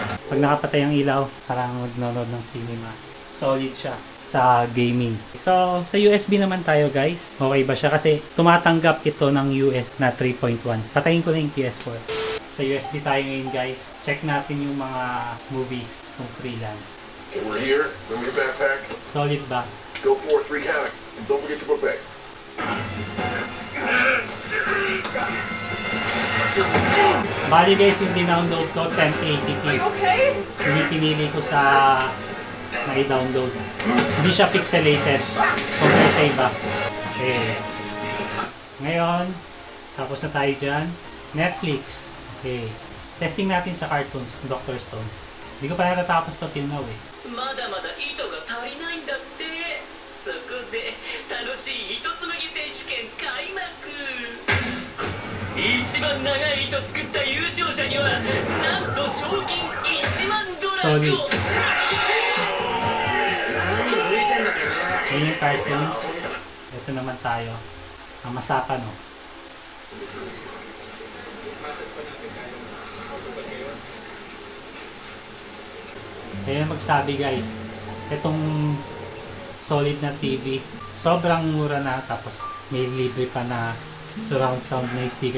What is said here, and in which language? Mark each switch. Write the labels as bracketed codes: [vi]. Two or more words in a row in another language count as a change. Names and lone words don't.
[tl] Pag nakapatay ang ilaw, parang magnonood ng cinema. Solid siya sa gaming. So sa USB naman tayo guys. Okay ba siya? Kasi tumatanggap ito ng US na 3.1. Patayin ko na yung PS4. Sa USB tayo ngayon guys. Check natin yung mga movies kung freelance. [en] Okay, we're here. Bring your backpack. Solid ba? Go 4-3 havoc. And don't forget your buffet. [tl] Bali guys, yung dinownload ko 1080p. Yung pinili ko sa may download. Hindi siya pixelated compare sa iba. Okay. Ngayon, tapos na tayo dyan. Netflix. Okay. Testing natin sa cartoons, Dr. Stone. Hindi ko pa natatapos to [en] till now [tl] eh. [ja] まだまだ糸が足りないんだって。そこで楽しい糸紡ぎ選手権開幕。一番長い糸作った優勝者にはなんと賞金1万ドラゴン。 [tl] Yun yung cartoons. Ito naman tayo. Ang masapa no. Kaya magsabi guys, itong solid na TV, sobrang mura na tapos may libre pa na [en] surround sound [tl] na speaker.